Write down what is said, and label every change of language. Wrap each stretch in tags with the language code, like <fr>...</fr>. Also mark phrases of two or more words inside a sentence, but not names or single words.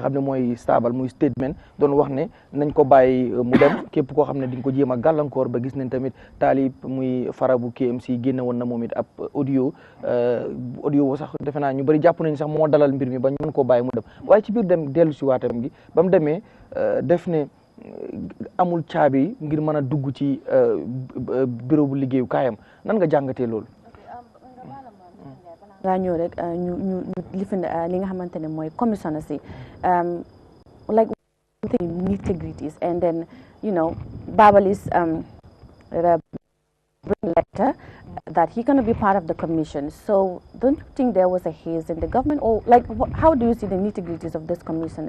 <wo>xam ne mooy stable muy statement doon wax ne nañ ko bàyyi mu dem képp koo xam ne di nga ko jéem a gàllankoor ba gis nañ tamit taalib muy farabu KMC génne woon na moom it ab audio sax defe naa ñu bëri jàpp nañ sax moo dalal mbir mi ba ñu mën koo bàyyi mu dem waaye ci biir dem dellu si waatam gi ba mu demee def ne amul caabi ngir mën a dugg ci bureau bu liggéeyu kaayam nan nga jàngatee loolu. nga ñëw rek ñu lifin li nga xamante ne mooy</wo> <en>commissioner si like nitty-gritties and then Babali's letter that he gonna be part of the commission. So don't you think there was a haze in the government, or like how do you see the nitty-gritties of this commissioners?</en>